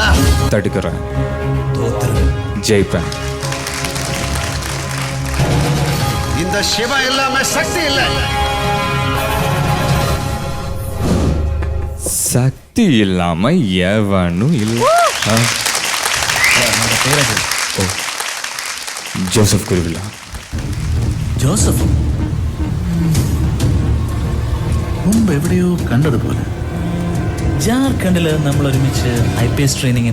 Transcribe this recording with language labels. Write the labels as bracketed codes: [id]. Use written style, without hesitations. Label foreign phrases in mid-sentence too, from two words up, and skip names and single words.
[ta] தடுக்கிறேன், ஜெயிப்பேன். இந்த சிவா இல்லாம சக்தி இல்ல. சக்தி இல்லாம எவனும் இல்ல. [ml] ജോസഫ് കുരുവിള. ജോസഫ് മുമ്പ് എവിടെയോ കണ്ടതുപോലെ. ജാർഖണ്ഡില് നമ്മൾ ഒരുമിച്ച് IPS ട്രെയിനിങ്.